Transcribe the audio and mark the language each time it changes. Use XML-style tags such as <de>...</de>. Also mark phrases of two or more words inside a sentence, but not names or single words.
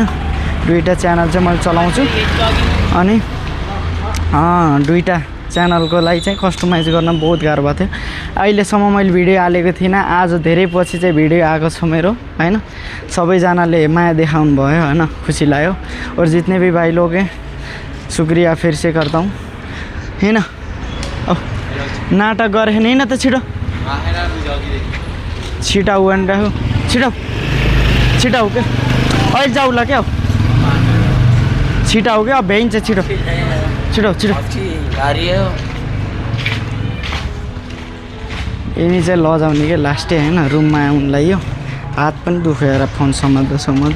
<ne>2टा च्यानल चाहिँ मैले चलाउँछु। अनि 2टा च्यानलको लागि चाहिँ कस्टमाइज गर्न बहुत गाह्रो भएको थियो। अहिलेसम्म मैले भिडियो हालेको थिइनँ, आज धेरै पछि चाहिँ भिडियो आएको छ मेरो होइन। सबैजनाले माया देखाउनु भयो होइन, खुसी लाग्यो।</ne> <hi>और जितने भी भाई लोग हैं शुक्रिया फिर से करता हूँ होइन।</hi> <ne>नाटक गरेँ होइन त, छिटो भनेर छिटो क्या, अहिले जाउँला क्या, छिटो क्या, भ्याइन्छ छिटो। यिनी चाहिँ लजाउने क्या लास्टै होइन, रुममा आउनुलाई यो हात पनि दुखेर फोन समात्दा।</ne>